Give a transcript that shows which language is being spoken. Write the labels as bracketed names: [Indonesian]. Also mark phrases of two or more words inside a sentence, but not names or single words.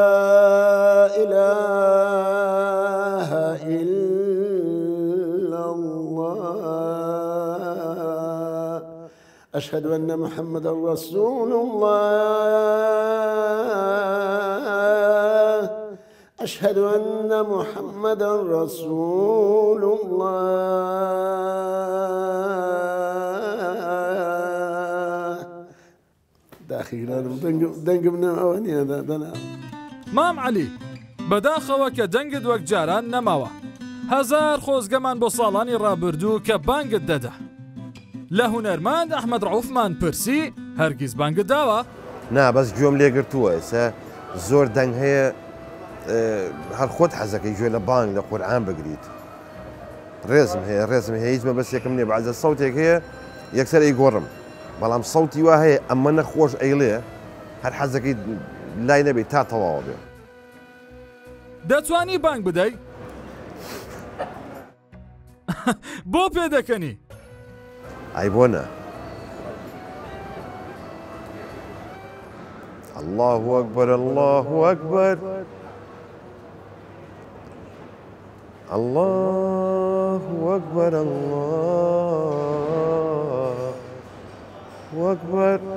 [Arabic] إله إلا الله أشهد أن محمدا رسول الله أشهد أن محمدا رسول الله داخل دنگ من أواني هذا [Central Kurdish] مام علی بەداخەوە کە دەنگت وەک جاران نەماوە هەزار خۆزگەمان بۆ ساڵانی ڕابردوو کە بانگت دەدا. لە هونەرمەند ئەحمەد ڕەوفمان پرسی هەرگیز بانگت داوە؟ نا بەس گوێم لێگرتووە ئێستا زۆر دەنگ هەیە هەر خۆت حەزەکەی گوێ لە بانگ لە قورئان بگریت. ڕێزم هەیە هیچ مەبەست یەکەم نییە بەعزە سەوتێک هەیە یەکسەر ئەیگۆڕم بەڵام سەوتی وا هەیە ئەمە نەخۆش ئەیڵێ هەر حەزەکەی لای نەبێت تا تەواوە بێ. دەتوانی بانگ بدەی؟ بۆ پێدەکەنی؟ ئای بۆ نە. [Arabic] الله أكبر الله أكبر الله أكبر الله أكبر